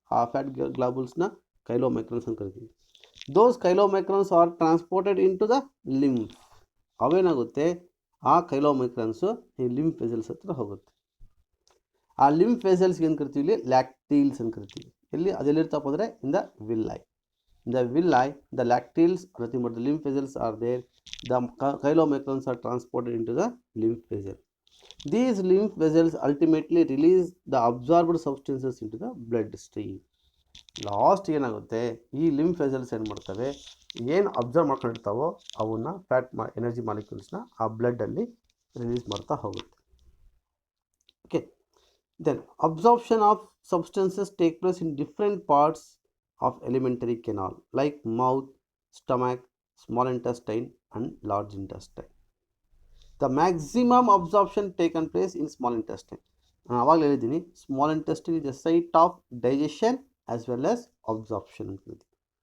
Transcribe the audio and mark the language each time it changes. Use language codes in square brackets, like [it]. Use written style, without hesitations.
[kn] ಆ ಫ್ಯಾಟ್ ಗ್ಲಾಬುಲ್ಸ್ನ ಕೈಲೋಮೈಕ್ರಾನ್ಸ್ ಅಂತ ಕರಿತೀವಿ. [en] Those chylomicrons are transported into the lymph. [kn] ಅವೇನಾಗುತ್ತೆ ಆ ಕೈಲೋಮೈಕ್ರಾನ್ಸು ಈ ಲಿಂಫ್ ವೆಸಲ್ಸ್ ಹತ್ರ ಹೋಗುತ್ತೆ. ಆ ಲಿಂಫ್ ವೆಸಲ್ಸ್ಗೆ ಏನು ಕರಿತೀವಿ ಇಲ್ಲಿ ಲ್ಯಾಕ್ಟೀಲ್ಸ್ ಅಂತ ಕರಿತೀವಿ. ಎಲ್ಲಿ ಅದೆಲ್ಲಿರ್ತಪ್ಪ ಅಂದರೆ [en] In the villi. In the villi, the lacteals, nothing but the lymph vessels are there. The chylomicrons are transported into the lymph vessel. These lymph vessels ultimately release the absorbed substances into the blood stream. [kn] Last ಏನಾಗುತ್ತೆ ಈ lymph vessels ಏನು ಮಾಡ್ತವೆ, ಏನು observe ಮಾಡ್ಕೊಂಡಿರ್ತಾವೋ ಅವನ್ನ fat energy ಮಾಲಿಕ್ಯೂಲ್ಸ್ನ ಆ ಬ್ಲಡ್ಡಲ್ಲಿ release ಮಾಡ್ತಾ ಹೋಗುತ್ತೆ. [en] Okay, then absorption of substances take place in different parts of alimentary canal like mouth, stomach, small intestine and large intestine. The maximum absorption taken place in small intestine. [kn] ಆವಾಗಲೇ ಹೇಳಿದ್ದೀನಿ [en] small intestine is the site of digestion as well as absorption [kn] ಅಂತ ಹೇಳ್ತೀವಿ.